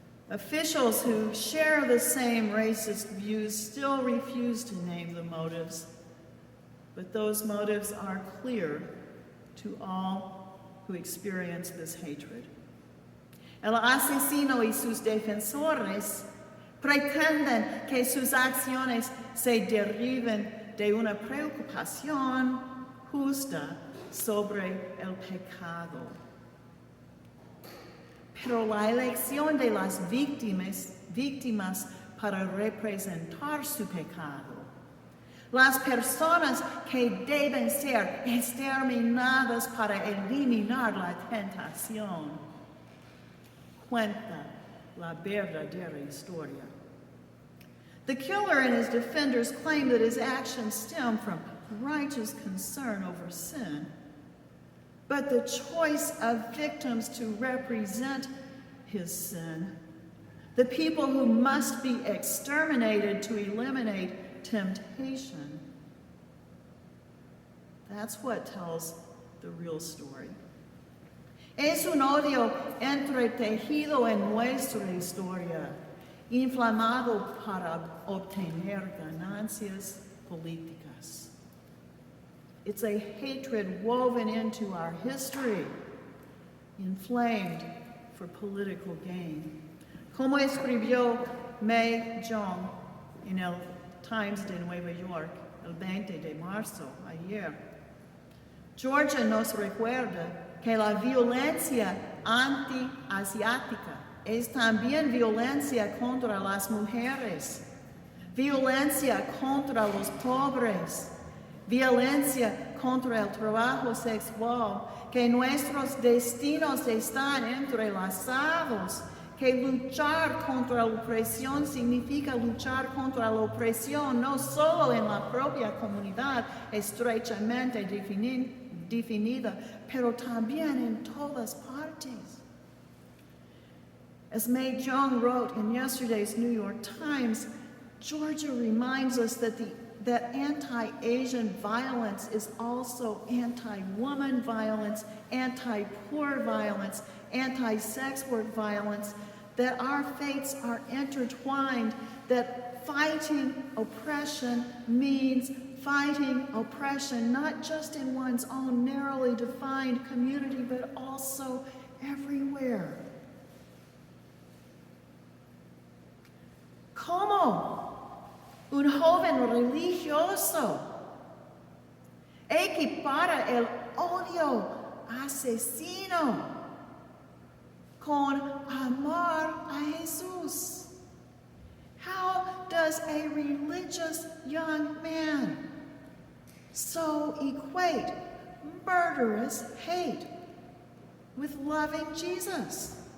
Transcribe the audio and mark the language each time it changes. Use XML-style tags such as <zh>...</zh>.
<en>Officials who share the same racist views still refuse to name the motives, but those motives are clear to all who experience this hatred.</en> <es>El asesino y sus defensores pretenden que sus acciones se deriven de una preocupación justa sobre el pecado. Pero la elección de las víctimas para representar su pecado, las personas que deben ser exterminadas para eliminar la tentación, cuenta la verdadera historia.</es> <en>The killer and his defenders claim that his actions stem from righteous concern over sin, but the choice of victims to represent his sin, the people who must be exterminated to eliminate temptation, that's what tells the real story.</en> <es>Es un odio entretejido en nuestra historia, inflamado para obtener ganancias políticas.</es> <en>It's a hatred woven into our history, inflamed for political gain.</en> <es>Como escribió Mae Jong en el Times de Nueva York el 20 de marzo, ayer, Georgia nos recuerda que la violencia anti-asiática es también violencia contra las mujeres, violencia contra los pobres, violencia contra el trabajo sexual, que nuestros destinos están entrelazados, que luchar contra la opresión significa luchar contra la opresión no solo en la propia comunidad estrechamente definida, pero también en todas partes.</es> <en>As Mae Jong wrote in yesterday's New York Times, Georgia reminds us that anti-Asian violence is also anti-woman violence, anti-poor violence, anti-sex work violence, that our fates are intertwined, that fighting oppression means fighting oppression, not just in one's own narrowly defined community, but also everywhere.</en> <es>Como un joven religioso equipara el odio asesino con amor a Jesús.</es> <en>How does a religious young man so equate murderous hate with loving Jesus?</en>